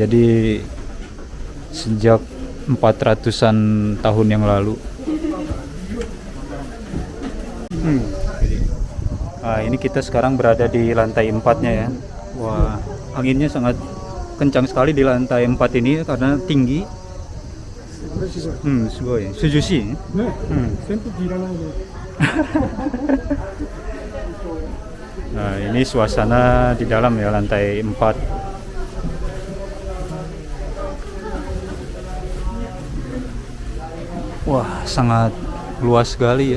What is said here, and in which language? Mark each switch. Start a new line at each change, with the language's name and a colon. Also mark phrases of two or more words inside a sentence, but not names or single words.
Indonesian: Jadi sejak 400-an tahun yang lalu. Nah, ini kita sekarang berada di lantai 4-nya ya. Wah, anginnya sangat kencang sekali di lantai 4 ini karena tinggi.
Japanese: すごい。涼しい。ね。扇風機いらないで。
Indonesian: Nah, ini suasana di dalam ya lantai 4. Wah, sangat luas sekali ya.